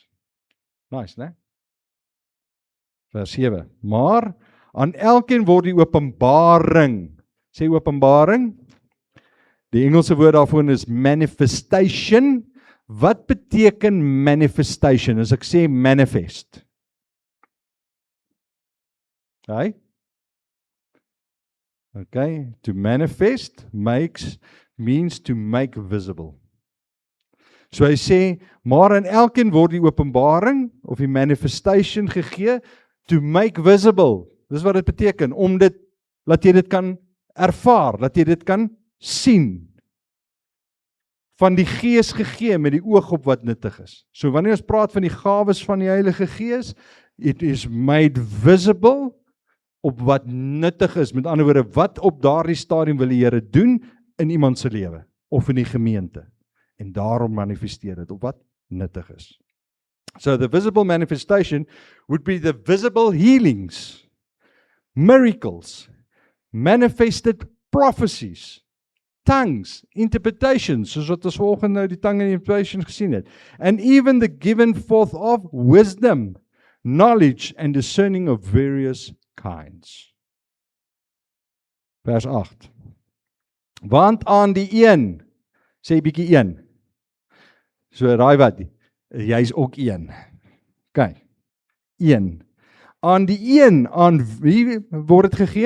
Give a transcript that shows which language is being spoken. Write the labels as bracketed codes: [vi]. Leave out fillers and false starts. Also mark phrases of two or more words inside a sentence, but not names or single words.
[af] Nice, né? Vers 7. Maar aan elkeen word die openbaring. Sê openbaring. Die Engelse woord daarvoor is manifestation. Wat beteken manifestation? As ek sê manifest. [en] Okay, to manifest means to make visible. [af] So hy sê, maar aan elkeen word die openbaring of die manifestation gegee [en] to make visible. [af] Dis wat dit beteken, om dit, laat jy dit kan ervaar, laat jy dit kan sien. Van die Gees gegee met die oog op wat nuttig is. So wanneer ons praat van die gawes van die Heilige Gees, [en] it is made visible [af] op wat nuttig is. Met ander woorde, wat op daardie stadium wil die Here doen in iemand se lewe of in die gemeente. En daarom manifesteer dit op wat nuttig is. [en] So the visible manifestation would be the visible healings, miracles, manifested prophecies, tongues, interpretations, [af] soos wat ons vanoggend nou die [en] tongue and interpretation [af] gesien het, [en] and even the given forth of wisdom, knowledge and discerning of various kinds. [af] Vers 8. Want aan die een, sê bietjie een, So raai wat, jy's ook een. OK, een. Aan die een, aan wie word dit gegee?